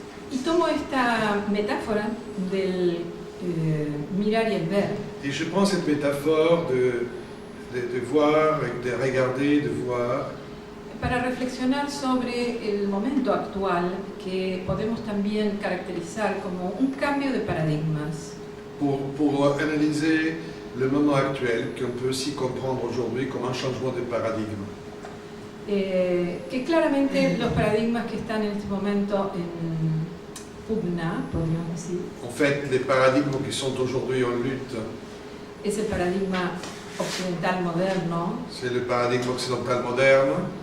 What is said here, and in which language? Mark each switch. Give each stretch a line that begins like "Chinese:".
Spanish: Y tomo esta metáfora del mirar y el ver.
French: Et je prends cette métaphore de voir, de regarder, de voir,
Spanish: para reflexionar sobre el momento actual que podemos también caracterizar como un cambio de paradigmas.
French: pour analyser le moment actuel, qu'on peut aussi comprendre aujourd'hui comme un changement de paradigme.
Spanish: Que claramente los paradigmas que están en este momento pugna, podríamos decir.
French: En fait, les paradigmes qui sont aujourd'hui en lutte,
Spanish: Es el paradigma occidental moderno,
French: c'est le paradigme occidental moderne,